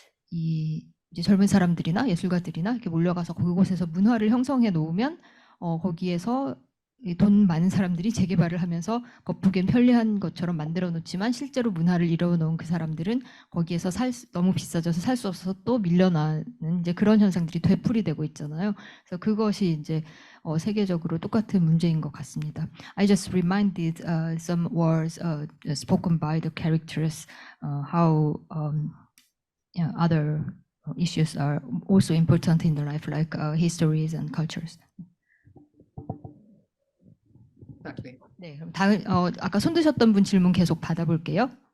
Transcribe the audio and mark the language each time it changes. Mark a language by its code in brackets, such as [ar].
[ko] 이제 젊은 사람들이나 예술가들이나 이렇게 몰려가서 그곳에서 문화를 형성해 놓으면 거기에서 돈 많은 사람들이 재개발을 하면서 겉보기엔 편리한 것처럼 만들어 놓지만 실제로 문화를 이루어 놓은 그 사람들은 거기에서 너무 비싸져서 살 수 없어서 또 밀려나는 이제 그런 현상들이 되풀이되고 있잖아요. 그래서 그것이 이제 세계적으로 똑같은 문제인 것 같습니다. [en] I just reminded some words spoken by the characters, how other issues are also important in the life, like histories and cultures. Exactly. [ko] 네, 그럼 다음 아까 손 드셨던 분 질문 계속 받아볼게요.